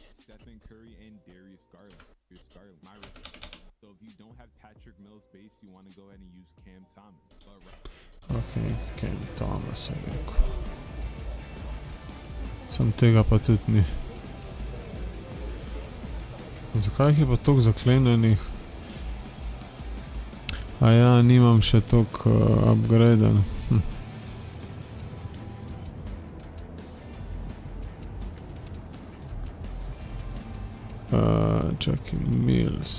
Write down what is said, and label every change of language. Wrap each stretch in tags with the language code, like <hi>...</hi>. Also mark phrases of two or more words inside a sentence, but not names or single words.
<en>Stephen Curry and Darius Garland. So if you don't have Patrick Mills base, you want to go ahead and use Cam Thomas.</en> <sl>Ok, Cam Thomas je rekel. Sam tega pa tudi ni. Zakaj je pa toliko zaklenjenih? A ja, nimam še toliko upgraden. Čakaj, Mills.</sl>